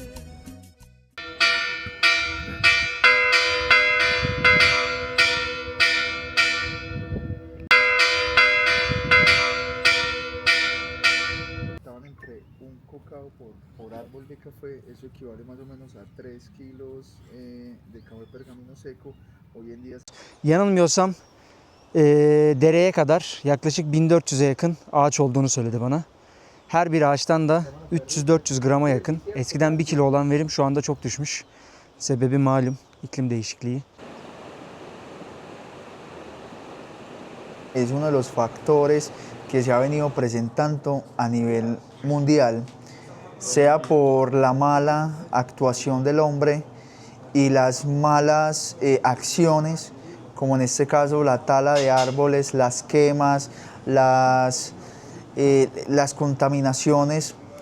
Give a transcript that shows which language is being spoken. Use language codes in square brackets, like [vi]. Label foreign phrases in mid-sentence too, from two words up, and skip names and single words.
[es] Estaban entre un cocao por árbol de café, eso equivale más o menos a 3 kilos de café pergamino seco. Hoy en día [tr] yanılmıyorsam dereye kadar yaklaşık 1400'e yakın ağaç olduğunu söyledi bana. Her bir ağaçtan da 300-400 grama yakın. Eskiden 1 kilo olan verim şu anda çok düşmüş. Sebebi malum iklim değişikliği. [es] es uno de los factores que se ha venido presentando a nivel mundial, sea por la mala actuación del hombre y las malas acciones, como en este caso la tala de árboles, las quemas, las contaminaciones